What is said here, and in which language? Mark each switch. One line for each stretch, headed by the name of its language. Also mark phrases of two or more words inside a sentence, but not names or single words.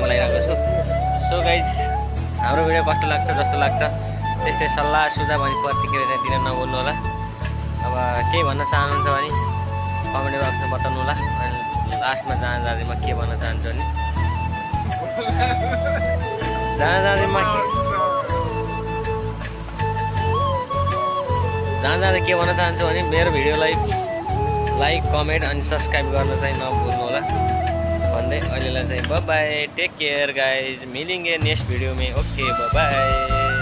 Nepali: लागिरहेको छु
English: so guys
Nepali: हाम्रो भिडियो कस्तो लाग्छ जस्तो लाग्छ त्यस्तै सल्लाह सुझाव अनि प्रतिक्रिया चाहिँ दिन नभुल्नु होला अब केही भन्न चाहनुहुन्छ भने कमेन्ट बक्समा बताउनु होला अनि लास्टमा जाँदा म के भन्न चाहन्छु भने जाँदा के भन्न चाहन्छु भने मेरो भिडियोलाई
English: like comment
Nepali: अनि सब्सक्राइब गर्न चाहिँ नभुल्नु होला भन्दै अहिलेलाई चाहिँ
English: bye take care guys
Hindi: मिलेंगे
English: next video
Hindi: में
English: okay bye.